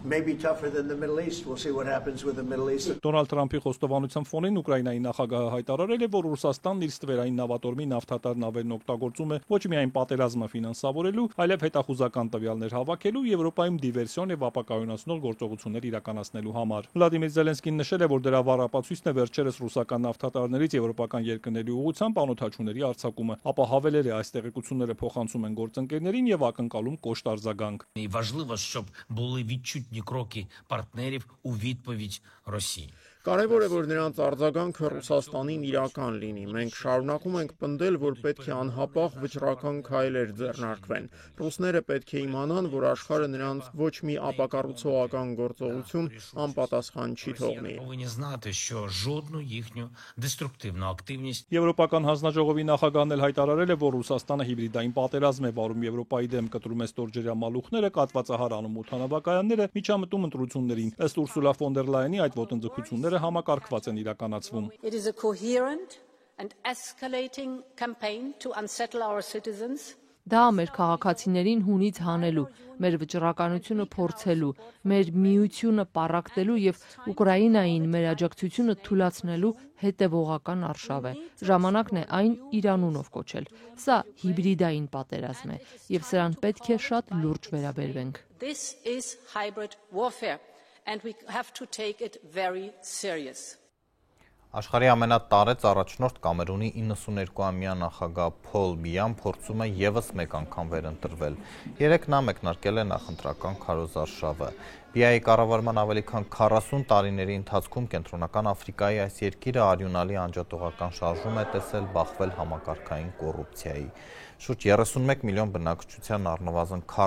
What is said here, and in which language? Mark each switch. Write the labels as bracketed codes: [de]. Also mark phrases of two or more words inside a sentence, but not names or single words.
[hy] Դոնալդ Թրամփի խոստովանության ֆոնին Ուկրաինայի նախագահը հայտարարել է, որ Ռուսաստանն իր ստվերային նավատորմի նավթատար նավերն օգտագործում է ոչ միայն պատերազմը ֆինանսավորելու, այլև հետախուզական տվյալներ հավաքելու, Եվրոպայում դիվերսիոն եւ ապակայունացնող գործողություններ իրականացնելու համար։ Վլադիմիր Զելենսկին նշել է, որ դրա վառապացույցն է վերջերս ռուսական նավթատարներից եվրոպական երկրների ուղղությամբ անօդաչուների արձակումը, ապա հավելել է այս տեղեկությունները փոխանցում են գործընկերներին եւ ակնկալում կոշտ արձագանք։ [uk] Важливо, щоб були відчутні кроки партнерів у відповідь Росії. [hy] Կարևոր է, որ նրանց արձագանքը Ռուսաստանին իրական լինի։ Մենք շարունակում ենք պնդել, որ պետք է անհապաղ վճռական քայլեր ձեռնարկվեն։ Ռուսները պետք է իմանան, որ աշխարհը նրանց ոչ մի ապակառուցողական գործողություն անպատասխան չի թողնի։ [uk] Повинні знати, що жодну їхню деструктивну активність [hy] Եվրոպական հանձնաժողովի նախագահն էլ հայտարարել է, որ Ռուսաստանը հիբրիդային պատերազմ է վարում Եվրոպայի դեմ, կտրում է ստորջրյա մալուխները, կաթվածահարանում օդանավակայանները, միջամտում ընտրություններին։ Ըստ Ուրսուլա ֆոն դեր Լայենի այդ ոտնձգությունները համակարգված են իրականացվում։ [en] It is a coherent and escalating campaign to unsettle our citizens. [hy] Դա մեր քաղաքացիներին հունից հանելու, մեր վճռականությունը փորձելու, մեր միությունը պառակտելու եւ Ուկրաինային մեր աջակցությունը թույլատնելու հետեւողական արշավ է։ Ժամանակն է այն Իրանունով կոչել։ Սա հիբրիդային պատերազմ է եւ սրան պետք է շատ լուրջ վերաբերվենք։ [en] This is hybrid warfare and we have to take it very serious. [hy] Աշխարհի ամենատարեց առաջնորդ Կամերունի 92-ամյա նախագահ Փոլ Բիյան փորձում է եւս մեկ անգամ վերընտրվել։ Երեկ նա մեկնարկել է նախընտրական քարոզարշավը։ Բիայի կառավարման ավելի քան 40 տարիների ընթացքում Կենտրոնական Աֆրիկայի այս երկիրը արյունալի անջատողական շարժում է տեսել, բախվել համակարգային կոռուպցիայի։ Շուրջ 31 միլիոն բնակչության առնվազն